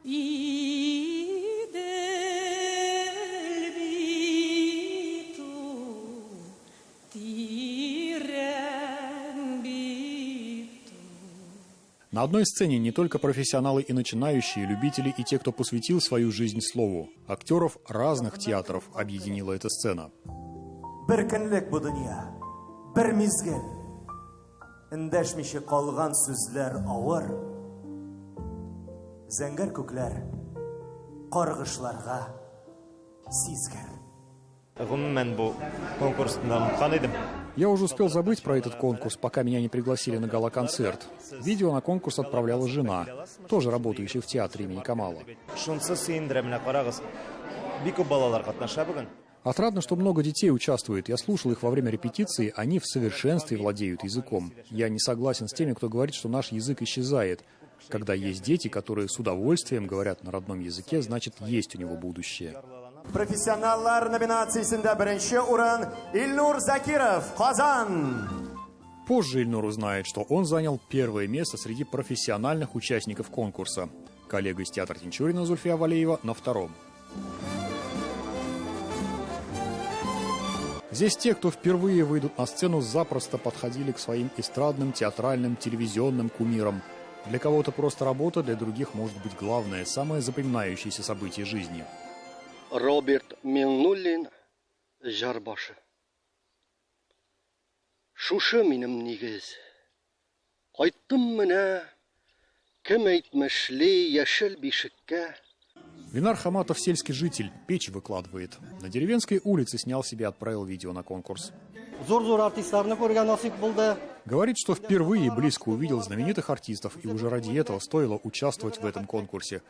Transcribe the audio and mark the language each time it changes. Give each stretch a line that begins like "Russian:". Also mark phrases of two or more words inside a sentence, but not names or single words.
Russian: На одной сцене не только профессионалы и начинающие, любители и те, кто посвятил свою жизнь слову. Актеров разных театров объединила эта сцена.
Uzbek: Bir kunlik bu dünya, bir mizgil, indashmishi qolgan so'zlar og'ir, zangar ko'klar, qarg'ishlarga sizgar.
Tatar: Гомумән бу конкурсны мактан идем.
Russian: Я уже успел забыть про этот конкурс, пока меня не пригласили на гала-концерт. Видео на конкурс отправляла жена, тоже работающая в театре имени Камала.
Tatar: Шунсы сөендерә менә карагыз. Бик күп балалар катнаша бүген.
Russian: Отрадно, что много детей участвует. Я слушал их во время репетиции, они в совершенстве владеют языком. Я не согласен с теми, кто говорит, что наш язык исчезает. Когда есть дети, которые с удовольствием говорят на родном языке, значит, есть у него будущее.
Tatar: Профессионаллар номинациясында беренче урын Ильнур Закиров, Казан.
Russian: Позже Ильнур узнает, что он занял первое место среди профессиональных участников конкурса. Коллега из театра Тинчурина Зульфия Валеева на втором. Здесь те, кто впервые выйдут на сцену, запросто подходили к своим эстрадным, театральным, телевизионным кумирам. Для кого-то просто работа, для других может быть главное, самое запоминающееся событие жизни.
Tatar: Роберт Миңнуллин, Жарбашы. Шушы минем нигез. Кайттым менә, кем әйтмешли яшел бишеккә.
Russian: Ленар Хаматов сельский житель, печь выкладывает. На деревенской улице снял себе и отправил видео на конкурс. Говорит, что впервые близко увидел знаменитых артистов и уже ради этого стоило участвовать в этом конкурсе.